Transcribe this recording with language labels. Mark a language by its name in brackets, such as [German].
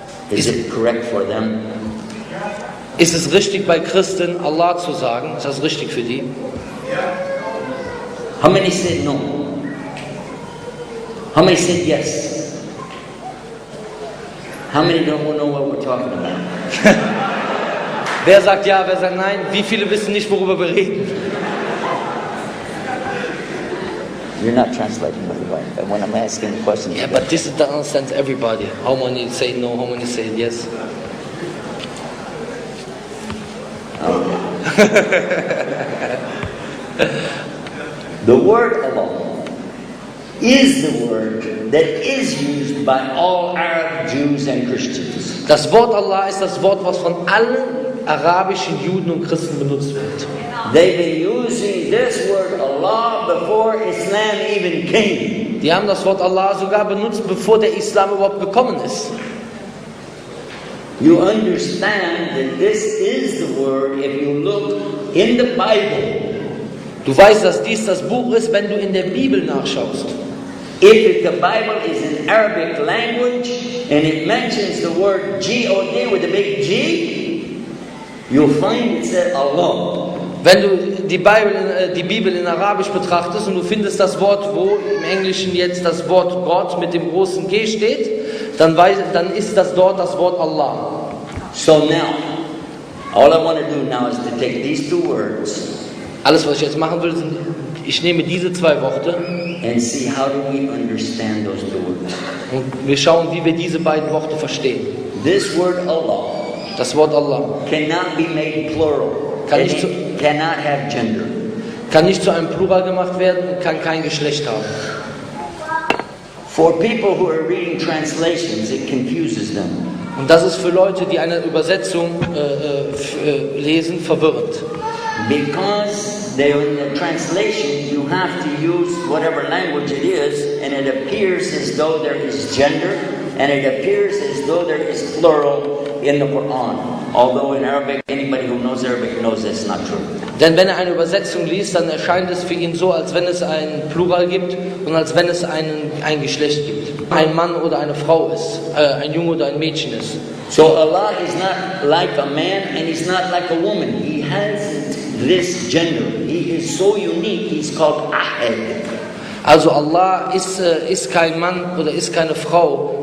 [English] Is it correct for them? [German] Ist es richtig bei Christen Allah zu sagen? Ist das richtig für die? [English] How many said no? How many said yes? How many don't know what we're talking about? [German] Wer sagt ja, wer sagt nein? Wie viele wissen nicht, worüber wir reden? [English] You're not translating, by the way, but when I'm asking the question. Yeah, but this understands everybody. How many say no, how many say yes? The word Allah is the word that is used by all Arab Jews and Christians. [German] Das Wort Allah ist das Wort, was von allen arabischen Juden und Christen benutzt wird. [English] They've been using this word Allah before Islam even came. [German] Die haben das Wort Allah sogar benutzt, bevor der Islam überhaupt gekommen ist. [English] You understand that this is the word if you look in the Bible. [German] Du weißt, dass dies das Buch ist, wenn du in der Bibel nachschaust. [English] If the Bible is in Arabic language and it mentions the word G-O-D with a big G, you'll find it said Allah. [German] Wenn du die Bibel in Arabisch betrachtest und du findest das Wort, wo im Englischen jetzt das Wort Gott mit dem großen G steht, dann ist das dort das Wort Allah. [English] So now, all I want to do now is to take these two words. [German] Alles, was ich jetzt machen will, ich nehme diese zwei Worte [English] and see how do we understand those two words. [German] und wir schauen, wie wir diese beiden Worte verstehen. [English] This word Allah [German] Das Wort Allah [English] cannot be made plural. [German] Kann [English] and [German] nicht [English] it cannot have gender. [German] kann nicht zu einem Plural gemacht werden und kann kein Geschlecht haben. [English] For people who are reading translations, it confuses them. [German] Und das ist für Leute, die eine Übersetzung lesen, verwirrend. [English] Because they're in the translation, you have to use whatever language it is, and it appears as though there is gender, and it appears as though there is plural in the Quran. Although in Arabic, anybody who knows Arabic knows that's not true. [German] Denn wenn er eine Übersetzung liest, dann erscheint es für ihn so, als wenn es ein Plural gibt und als wenn es ein Geschlecht gibt. Ein Mann oder eine Frau ist, ein Junge oder ein Mädchen ist. [English] So Allah is not like a man and He's not like a woman. He hasn't this gender. He is so unique, He's called Ahad. [German] Also Allah ist kein Mann oder ist keine Frau.